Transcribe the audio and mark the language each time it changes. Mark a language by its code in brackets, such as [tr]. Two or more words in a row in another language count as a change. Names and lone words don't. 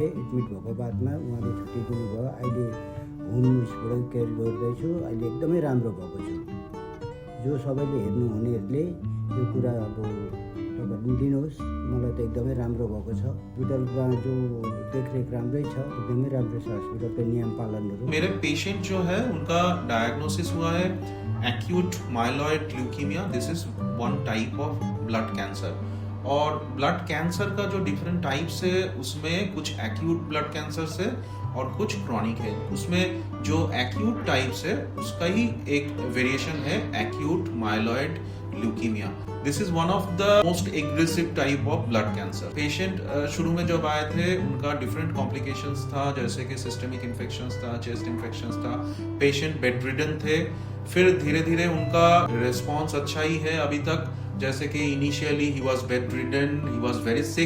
[ne] एडमिट भएको बादमा उहाँले छुट्टी दिनुभयो। अहिले होम उइसबाट केयर गर्दैछु। अहिले एकदमै राम्रो भएको छु। जो सबैले हेर्नुहुनेहरूले यो कुरा अब तपाईँहरूले दिनुहोस्, मलाई त एकदमै राम्रो भएको छ। हस्पिटलमा जो देखरेख राम्रै छ, एकदमै राम्रो छ हस्पिटलको नियम पालनहरू। [hi] मेरे पेशेंट जो है उनका डायग्नोसिस हुआ है [en] acute myeloid leukemia. This is one type of blood cancer. [hi] और [en] blood cancer [hi] का जो [en] different types [hi] है उसमें कुछ [en] acute blood cancer [hi] है और कुछ क्रॉनिक है। उसमें जो [en] acute types [hi] है उसका ही एक वेरिएशन है [en] acute myeloid leukemia. This is one of the most aggressive type of blood cancer. [hi] पेशेंट शुरू में जब आए थे उनका [en] different complications [hi] था, जैसे कि [en] systemic infections [hi] था, [en] chest infections [hi] था। पेशेंट [en] bed ridden [hi] थे। फिर धीरे धीरे उनका रिस्पॉन्स अच्छा ही है अभी तक। जैसे कि [en] initially he was bed ridden, he was very sick.